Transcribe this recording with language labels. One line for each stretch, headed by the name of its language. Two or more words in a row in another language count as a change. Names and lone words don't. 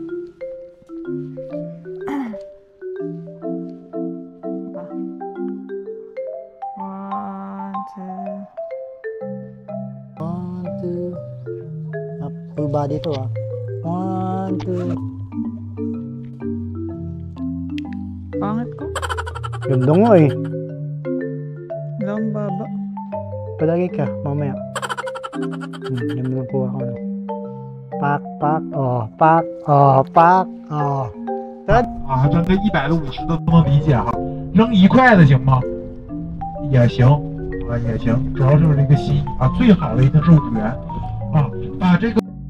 English: Full body to 1, 2.
Filipino: Pangit ko. Ganda nga eh. Lang baba. Palagi ka, mamaya. Ganda na po ako. Pak.
Chinese: 扔个150的都能理解哈，扔1块的行吗？也行也行，主要是这个心意啊，最好的一定是5元啊，把这个。